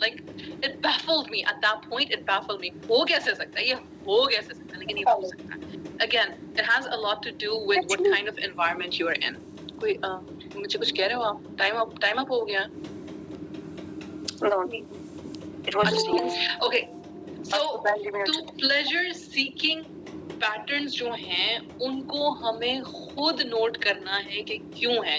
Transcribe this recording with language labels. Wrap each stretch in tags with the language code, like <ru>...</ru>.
<en>like it baffled me</en> <ur>at that point, it بیفلڈ می, ہو کیسے سکتا ہے, یہ ہو کیسے سکتا ہے, لیکن یہ ہو سکتا ہے.</ur> <en>Again, it has a lot to do with what kind of environment you are in.</en> <ur>کوئی مجھے کچھ کہہ رہے ہو آپ, ٹائم اپ ہو گیا.</ur> <en>No, it was Okay, so pleasure seeking patterns</en> <ur>جو ہیں ان کو ہمیں خود نوٹ کرنا ہے کہ کیوں ہیں.</ur>